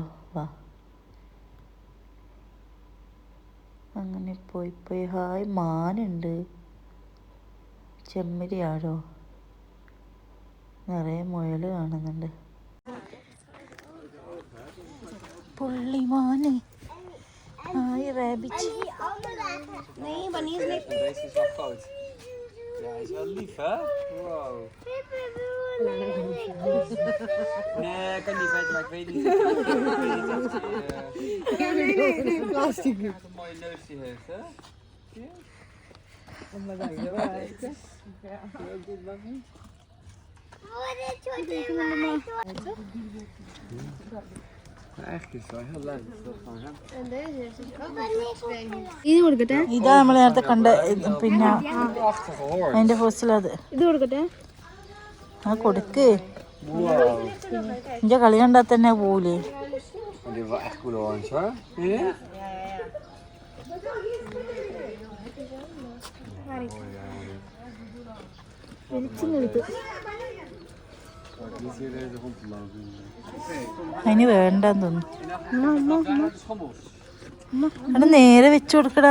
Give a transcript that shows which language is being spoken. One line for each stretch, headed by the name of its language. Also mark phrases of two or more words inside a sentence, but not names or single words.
Malayalam: വാ. അങ്ങനെ പോയി ഹായ് മാനുണ്ട്. ചെമ്മരിയാടോ. നിറയെ മുയൽ കാണുന്നുണ്ട്. പുള്ളിമാന്.
English: Hi rabbit.
Dutch: Ja, is wel lief, hè? Wow. Nee, ik kan niet weten, maar ik weet niet. Nee, plastic. Wat een mooie neus die heeft, hè? Ja? Eigenlijk is het wel heel leuk.
Malayalam: ഇത് കൊടുക്കട്ടെ. ഇതാ നമ്മൾ നേരത്തെ കണ്ട പിന്നെ അതിന്റെ ഫോസിലത്. ഇത് കൊടുക്കട്ടെ. ആ കൊടുക്ക്. എന്റെ കളി കണ്ടാ തന്നെ പോവൂലേ.
Dutch: Die is wel echt
English: cool orange,
Dutch: hoor. Ja?
Malayalam: അതിന് വേണ്ടെന്ന് തോന്നുന്നു. അത് നേരെ വെച്ചു കൊടുക്കടാ.